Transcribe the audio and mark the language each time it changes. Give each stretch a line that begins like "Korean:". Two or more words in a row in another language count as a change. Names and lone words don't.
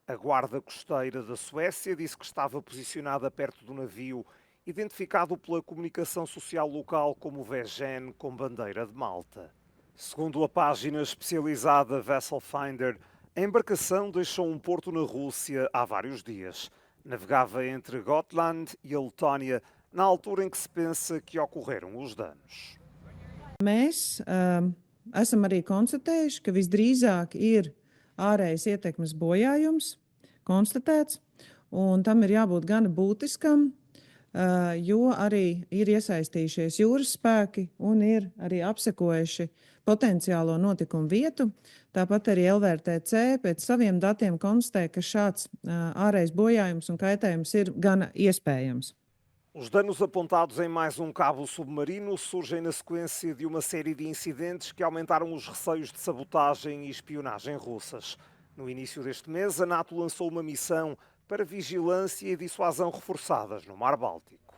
Portuguese: A guarda costeira da Suécia disse que estava posicionada perto do navio, identificado pela comunicação social local como Vegen, com bandeira de Malta. Segundo a página especializada Vessel Finder, a embarcação deixou um porto na Rússia há vários dias. Navegava entre Gotland e a Letónia, na altura em que se pensa que ocorreram os danos.
Latvian: Mēs esam arī konstatējuši, ka visdrīzāk ir ārējais ietekmes bojājums konstatēts, un tam ir jābūt gana būtiskam, jo arī ir iesaistījušies jūras spēki un ir arī apsekojuši potenciālo notikumu vietu. Tāpat arī LVRTC pēc saviem datiem konstatē, ka šāds ārējais bojājums un kaitējums ir gana iespējams.
Portuguese: Os danos apontados em mais um cabo submarino surgem na sequência de uma série de incidentes que aumentaram os receios de sabotagem e espionagem russas. No início deste mês, a NATO lançou uma missão para vigilância e dissuasão reforçadas no Mar Báltico.